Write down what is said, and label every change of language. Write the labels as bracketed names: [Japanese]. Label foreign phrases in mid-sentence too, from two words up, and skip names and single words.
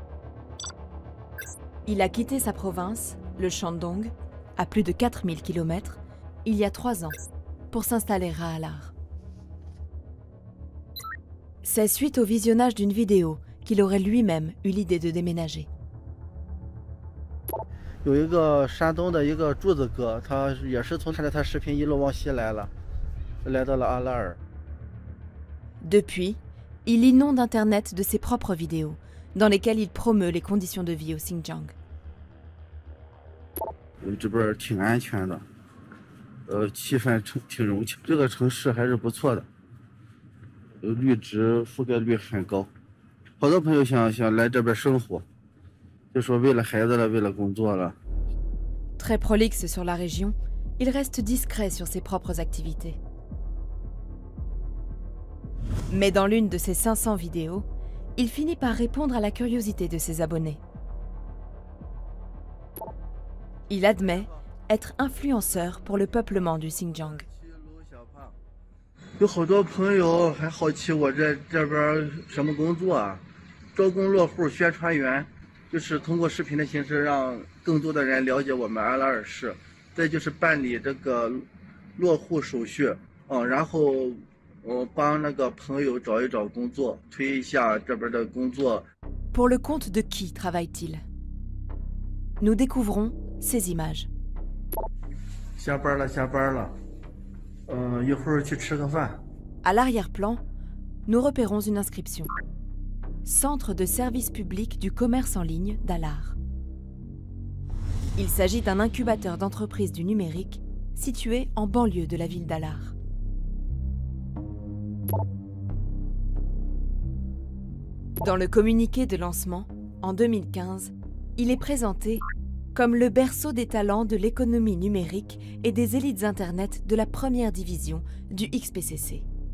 [French] Il a quitté sa province, le Shandong, à plus de 4000 km, il y a 3 ans, pour s'installer à Alar. C'est suite au visionnage d'une vidéo qu'il aurait lui-même eu l'idée de déménager. [Chinese] 有一个山东的一个柱子哥，他也是从看着他视频一路往西来了，来到了阿拉尔。 [French] Depuis, il inonde Internet de ses propres vidéos, dans lesquelles il promeut les conditions de vie au Xinjiang. [Chinese] 这边挺安全的，气氛挺融洽，这个城市还是不错的，绿植覆盖率很高，好多朋友想来这边生活，就说为了孩子了，为了工作了。 [French] Très prolixe sur la région, il reste discret sur ses propres activités. Mais dans l'une de ses 500 vidéos, il finit par répondre à la curiosité de ses abonnés. Il admet être influenceur pour le peuplement du Xinjiang. [Chinese] 有好多朋友还好奇我这边什么工作啊？招工落户宣传员，就是通过视频的形式让更多的人了解我们阿拉尔市。再就是办理这个落户手续，然后我帮那个朋友找一找工作，推一下这边的工作。 [French] Pour le compte de qui travaille-t-il? Nous découvrons ces images. [Chinese] 下班了，下班了。一会儿去吃个饭。 [French] À l'arrière-plan, nous repérons une inscription. Centre de service public du commerce en ligne d'Alar. Il s'agit d'un incubateur d'entreprises du numérique situé en banlieue de la ville d'Alar. Dans le communiqué de lancement, en 2015, il est présenté comme le berceau des talents de l'économie numérique et des élites Internet de la première division du XPCC.